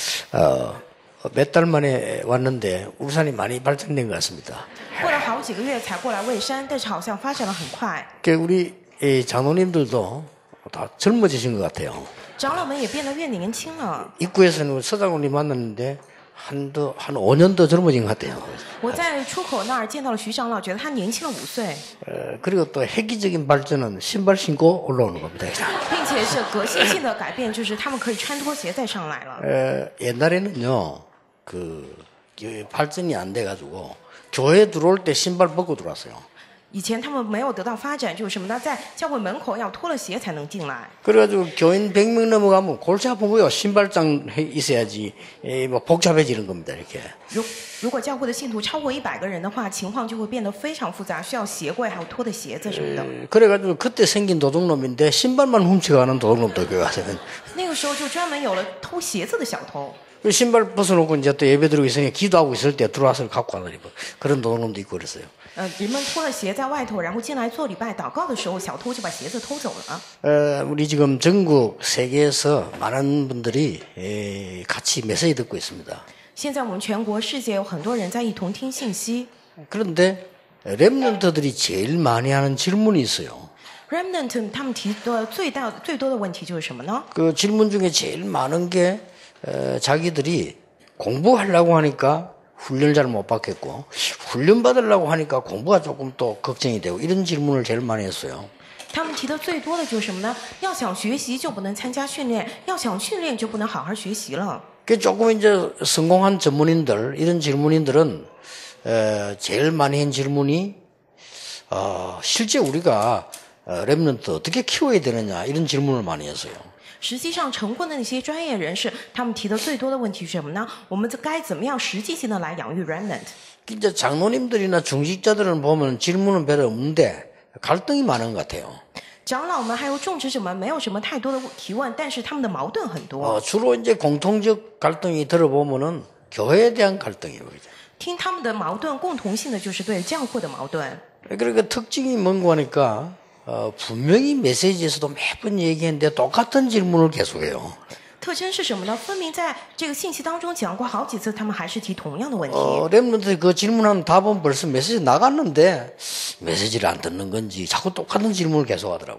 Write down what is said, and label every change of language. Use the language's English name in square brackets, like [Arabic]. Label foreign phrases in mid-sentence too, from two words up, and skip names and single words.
[Korean] 몇 달 만에 왔는데 울산이 많이 발전된 것 같습니다. [Chinese] 过了好几个月才过来蔚山，但是好像发展得很快。 [Korean] 우리 장로님들도 다 젊어지신 것 같아요. [Chinese] 长老们也变得越年轻了。 [Korean] 입구에서는 서장로님 만났는데 한 5년 더 젊어진 것 같아요. [Chinese] 我在出口那儿见到了徐长老，觉得他年轻了5岁， [Korean] 그리고 또 획기적인 발전은 신발 신고 올라오는 겁니다. [Chinese] 并且是革新性的改变，就是他们可以穿拖鞋再上来了。 [Korean] 옛날에는요, 발전이 안 돼가지고 교회 들어올 때 신발 벗고 들어왔어요. [Chinese] 以前他们没有得到发展，就是什么呢？在教会门口要脱了鞋才能进来。 [Korean] 그래가지고 교인 100명 넘어가면 골치 아픈 거요. 신발장 있어야지 뭐 복잡해지는 겁니다. 이렇게. [Chinese] 如果教会的信徒超过100个人的话，情况就会变得非常复杂，需要鞋柜还有脱的鞋子什么的。 [Korean] 그래가지고 그때 생긴 도둑놈인데 신발만 훔쳐가는 도둑놈도 교회 가서는. [Chinese] 那个时候就专门有了偷鞋子的小偷。 [Korean] 신발 벗어놓고 이제 또 예배 드리고 있으니 기도하고 있을 때 들어와서 갖고 가는 그런 도둑놈도 있고 그랬어요. [Chinese] 人们脱了鞋在外头，然后进来做礼拜祷告的时候，小偷就把鞋子偷走了。 [Korean] 우리 지금 전국 세계에서 많은 분들이 같이 메시지 듣고 있습니다. [Chinese] 现在我们全国世界有很多人在一同听信息。 [Korean] 그런데 렘넌트들이 제일 많이 하는 질문이 있어요. [Chinese] Remnant 他们提的最多的问题就是什么呢？ [Korean] 그 질문 중에 제일 많은 게 자기들이 공부하려고 하니까 훈련을 잘 못 받겠고 훈련 받으려고 하니까 공부가 조금 또 걱정이 되고 이런 질문을 제일 많이 했어요. [Chinese] 他们提的最多的就是什么呢？要想学习就不能参加训练，要想训练就不能好好学习了。 [Korean] 그 조금 이제 성공한 전문인들 이런 질문인들은 제일 많이 한 질문이 실제 우리가 렘넌트 어떻게 키워야 되느냐 이런 질문을 많이 했어요. [Chinese] 实际上，成功的那些专业人士，他们提的最多的问题是什么呢？我们该怎么样实际性的来养育 remnant？ [Korean] 이제 장로님들이나 중직자들은 보면 질문은 별로 없는데 갈등이 많은 것 같아요. [Chinese] 长老们还有种植者们没有什么太多的提问，但是他们的矛盾很多。 [Korean] 주로 이제 공통적 갈등이 들어보면은 교회에 대한 갈등이에요. [Chinese] 听他们的矛盾，共同性的就是对教会的矛盾。 [Korean] 그러니까 특징이 뭔가 하니까 분명히 메시지에서도 매번 얘기했는데 똑같은 질문을 계속해요. [Chinese] 特征是什么呢？分明在这个信息当中讲过好几次，他们还是提同样的问题。 [Korean] 렘넌트 그 질문한 답은 벌써 메시지 나갔는데 메시지를 안 듣는 건지 자꾸 똑같은 질문을 계속 하더라고요.